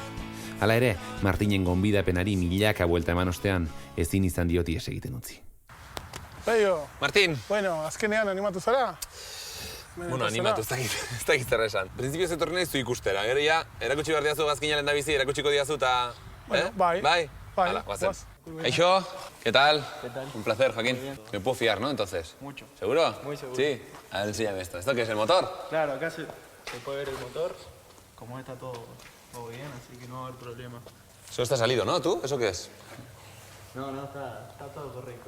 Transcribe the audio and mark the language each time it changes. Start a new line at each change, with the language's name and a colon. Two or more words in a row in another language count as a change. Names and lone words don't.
Basque: Hala ere, Martinen gonbidapenari milaka buelta eman ostean, ezin izan dioti egiten utzi. Peio. Martin. Bueno, azkenean animatu zara? Bueno, animatu, ez dakit zer esan. Printzipioz etorri nahiz zu ikustera. Gero ja, erakutsi behar diazu gazkinaren da bizi, erakutsiko diazu eta... Bueno, bai. Bai? Hala, guazen. Aixo,
Spanish: ¿qué tal? ¿Qué tal? Un placer, Joaquín. Me puedo fiar, ¿no? Entonces. Mucho. ¿Seguro? Muy seguro. Sí. A ver, enséñame esto. ¿Esto qué es, el motor? Claro, acá se puede ver el motor. Como está todo bien, así que no va a haber problema. Eso está salido, ¿no? ¿Tú? ¿Eso qué es? No, está todo correcto.